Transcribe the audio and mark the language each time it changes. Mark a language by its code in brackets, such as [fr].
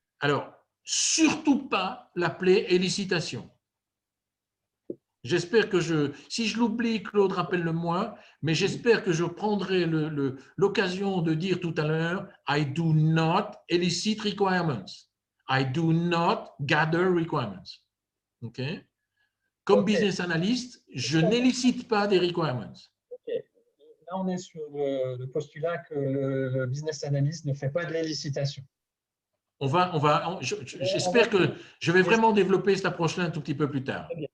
[fr] Alors, surtout pas l'appeler éllicitation. J'espère que si je l'oublie, Claude, rappelle-le-moi, mais j'espère que je prendrai l'occasion de dire tout à l'heure [en] I do not elicit requirements. I do not gather requirements. Okay? [fr] Comme business analyst, je n'élicite pas des requirements. [en] Okay. [fr] Là, on est sur le postulat que le business analyst ne fait pas de l'élicitation. J'espère que je vais vraiment développer cette approche-là un tout petit peu plus tard.